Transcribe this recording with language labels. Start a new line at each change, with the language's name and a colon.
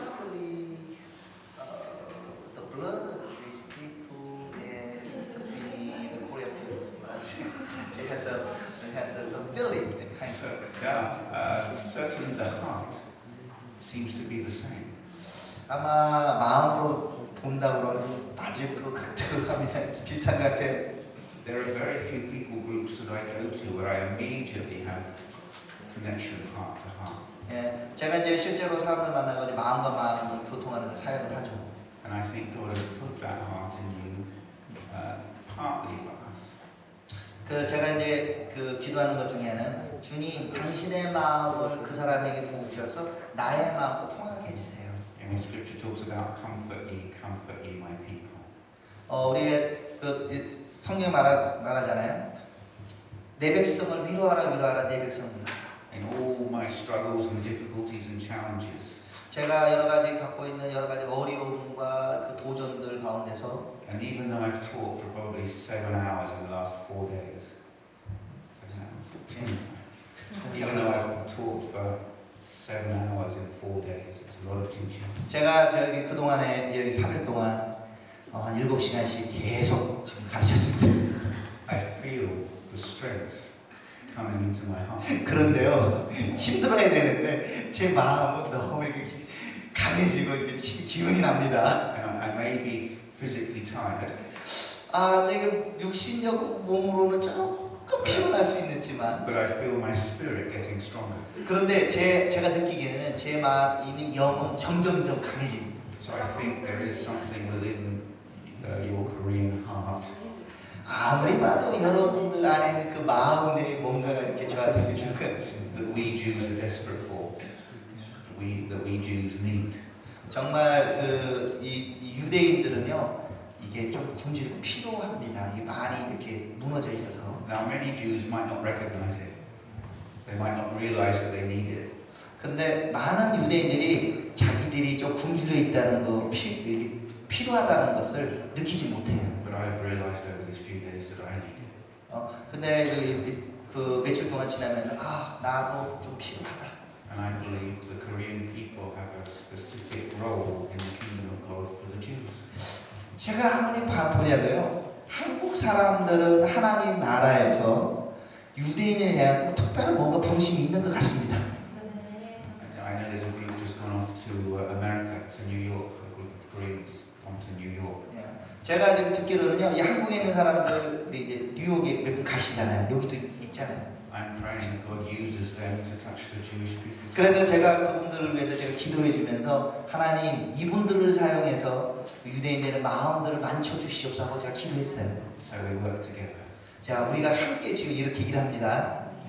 English: Probably the blood of the Jewish people and the Korean people's blood. It has some feeling, kind of. Yeah, certainly the heart seems to be the same.
Korean: 아마 마음으로 본다 그러면 맞을 것 같다고 합니다. 비슷한 것 같아요.
English: There are very few people groups that I go to where I immediately have connection heart to heart.
Korean: 예, 제가 이제 실제로 사람들 만나가지고 마음과 마음을 교통하는 그 사역을 하죠.
English: And I think God has put that heart in you partly for us.
Korean: 그 제가 이제 그 기도하는 것 중에는 주님 당신의 마음을 그 사람에게 부으셔서 나의 마음과 통하게 해주세요.
English: And when Scripture talks about comfort ye my people.
Korean: 우리 그 성경 말하잖아요. 내 백성을 위로하라 내 백성을.
English: In all my struggles and difficulties and challenges,
Korean: 제가 여러 가지 갖고 있는 여러 가지 어려움과 그 도전들 가운데서
English: and even though I've taught for probably 7 hours in the last 4 days, 7 hours, even though I've taught for 7 hours in 4 days, it's a lot of teaching.
Korean: 제가 저기 그 동안에 여기 3일 동안 한 7시간씩 계속 지금 가르쳤습니다.
English: I feel the strength coming into my heart.
Korean: 그런데요 힘들어야 되는데 제 마음은 너무 이렇게 강해지고 이렇게 기운이 납니다.
English: And I may be physically tired,
Korean: 되게 육신적 몸으로는 조금 피곤할 수 있지만
English: but I feel my spirit getting stronger.
Korean: 그런데 제가 느끼기에는 제 마음이 영은 점점점 강해집니다.
English: So I think there is something within your Korean heart
Korean: 아무리 봐도 여러분들 안에 있는 그 마음에 뭔가가 이렇게 저한테 줄 것 같습니다.
English: that we Jews are desperate for, that we Jews need.
Korean: 정말 이 유대인들은요 이게 좀 굶주리고 필요합니다. 이 많이 이렇게 무너져 있어서.
English: Now many Jews might not recognize it. They might not realize that they need it.
Korean: 근데 많은 유대인들이 자기들이 좀 굶주려 있다는 거 필요하다는 것을 느끼지 못해요.
English: But I have realized over these few days that I need it.
Korean: 근데 그 며칠 동안 지나면서 나도 좀 필요하다.
English: And I believe the Korean people have a specific role in the kingdom of God for the Jews.
Korean: 제가 아무리 보냐도요 한국 한국 사람들은 하나님 나라에서 유대인에 대한 또 특별한 뭔가 부르심이 있는 것 같습니다.
English: I know there's a group just gone off to America, to New York, a group of Koreans gone to New York.
Korean: 예. 제가 지금 듣기로는요, 이 한국에 있는 사람들이 이제 뉴욕에 몇 분 가시잖아요. 여기도 있잖아요.
English: I'm praying that God uses them to touch the Jewish people.
Korean: 그래서 제가 그분들을 위해서 제가 기도해 주면서 하나님 이분들을 사용해서 유대인들의 마음들을 만져 주시옵소서 제가 기도했어요.
English: So we work together.
Korean: 자, 우리가 함께 지금 이렇게 일합니다.